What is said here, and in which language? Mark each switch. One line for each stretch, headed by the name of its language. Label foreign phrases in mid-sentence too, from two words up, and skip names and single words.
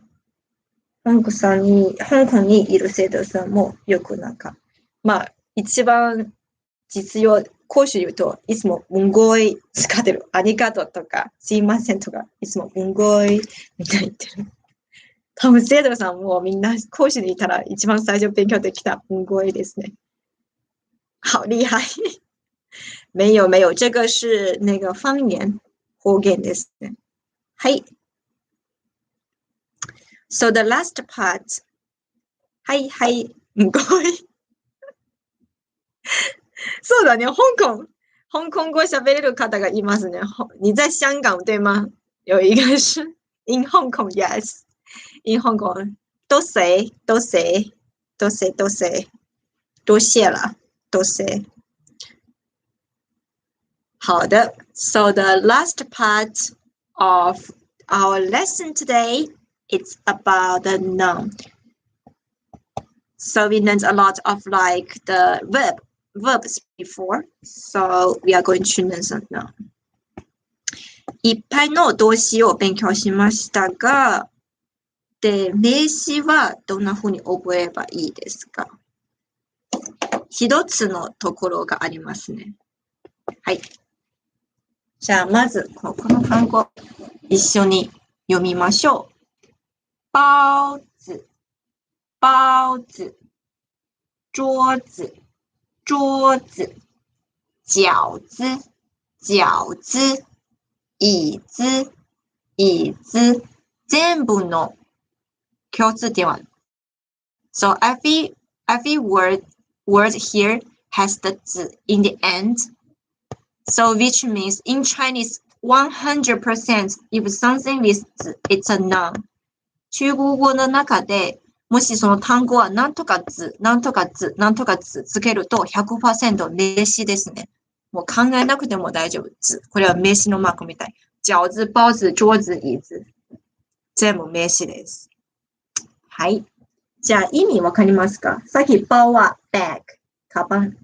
Japanese: 香港にいる生徒さんもよく一番実用、広州言うといつもごい使ってる。ありがとうとか、すいませんとか、いつもごいみたいに言ってる。多分生徒さんもみんな広州にいたら一番最初勉強できたごいですね。
Chinese: 好厉害。没有，这个是那个方言方言ですね。
English: はい。So the last part.
Japanese: はい。ごい。そうだね。香港語喋れる方がいますね。
Chinese: 你在香港对吗？有一个是
English: in Hong Kong, yes. In Hong Kong.
Chinese: 多谢了。
English: 好的。So the last part of our lesson today, it's about the noun. So we learned a lot of like the verbs before. So we are going to learn some noun.
Japanese: いっぱいの動詞を勉強しましたが、で、名詞はどんな風に覚えればいいですか？一つのところがありますね。はい。じゃあ、まず、この単語、一緒に読みましょう。
Chinese: 包子、桌子、饺子、椅子、
Japanese: 全部の共通点は。
English: So every word here has the 字 in the end. So which means in Chinese, 100% if something with 字 it's a noun.
Japanese: 中国語の中で、もしその単語はなんとか字つけると 100% 名詞ですね。もう考えなくても大丈夫。字。これは名詞のマークみたい。
Chinese: 饺子、包子、桌子、椅子。
Japanese: 全部名詞です。はい。じゃあ意味わかりますか？さっき包は bag。 カバン。